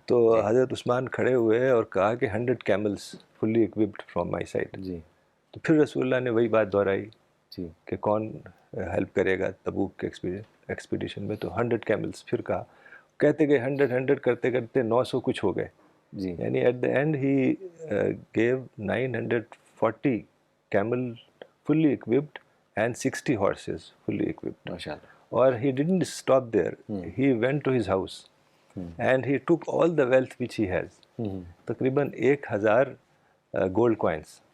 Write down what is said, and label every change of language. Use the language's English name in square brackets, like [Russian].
[Urdu] تو حضرت عثمان کھڑے ہوئے اور کہا کہ [English] 100 camels fully occupied from my side. [Urdu] جی تو پھر رسول اللہ نے وہی بات دہرائی جی کہ کون ہیلپ کرے گا تبوک کے ایکسپیڈیشن میں. تو 100 کیملز پھر کہا، کہتے گئے 100 کرتے کرتے 900 کچھ ہو گئے. جی. یعنی [English] At the end he gave 940 camel fully occupied and 60 horses fully occupied. [Urdu] ماشاء اللہ. اور [English] he didn't stop there. He went to his house and he took all the wealth which he has, [Urdu] تقریباً [English] 1000 gold coins,